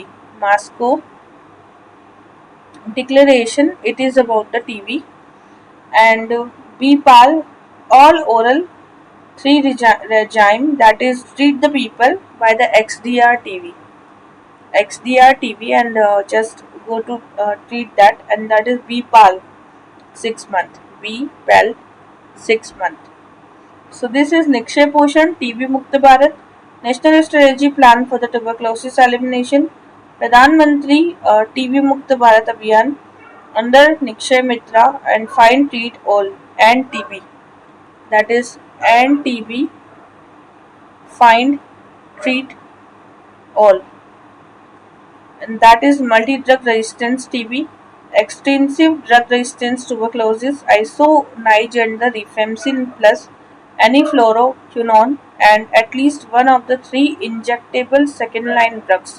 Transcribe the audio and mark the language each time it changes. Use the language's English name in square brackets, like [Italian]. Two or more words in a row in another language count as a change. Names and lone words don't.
[English] Moscow Declaration, it is about the TB, and BPAL all oral 3 regime, that is treat the people by the XDR-TB, and just go to treat that, and that is BPAL 6 month. BPAL 6 month. So this is Nikshay Poshan, TB Mukt Bharat, National Strategy Plan for the Tuberculosis Elimination, Pradhan Mantri TB Mukt Bharat Abhiyan under Nikshay Mitra, and Find Treat All and TB. That is and TB, Find Treat All, and that is multi-drug resistance TB, extensive drug resistance tuberculosis, isoniazid and the rifampicin plus any fluoroquinone and at least one of the three injectable second line drugs.